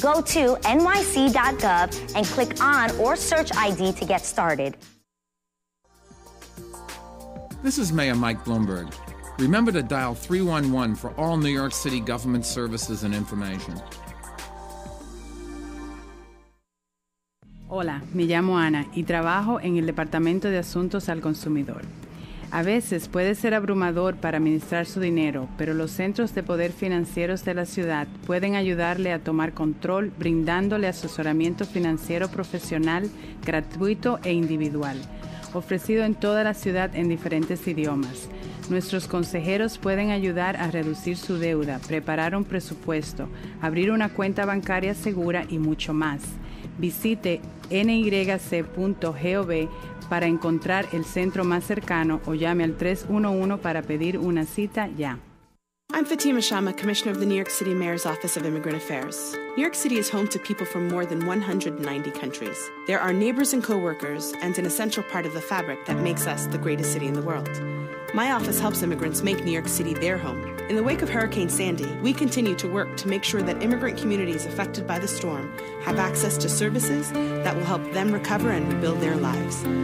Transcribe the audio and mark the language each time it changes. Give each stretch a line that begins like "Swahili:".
English: Go to nyc.gov and click on or search ID to get started. This is Mayor Mike Bloomberg. Remember to dial 311 for all New York City government services and information.
Spanish: Hola, me llamo Ana y trabajo en el Departamento de Asuntos al Consumidor. A veces puede ser abrumador para administrar su dinero, pero los centros de poder financieros de la ciudad pueden ayudarle a tomar control brindándole asesoramiento financiero profesional, gratuito e individual, ofrecido en toda la ciudad en diferentes idiomas. Nuestros consejeros pueden ayudar a reducir su deuda, preparar un presupuesto, abrir una cuenta bancaria segura y mucho más. Visite nyc.gov para encontrar el centro más cercano o llame al 311 para pedir una cita ya.
English: I'm Fatima Sharma, Commissioner of the New York City Mayor's Office of Immigrant Affairs. New York City is home to people from more than 190 countries. They're our neighbors and co-workers and an essential part of the fabric that makes us the greatest city in the world. My office helps immigrants make New York City their home. In the wake of Hurricane Sandy, we continue to work to make sure that immigrant communities affected by the storm have access to services that will help them recover and rebuild their lives.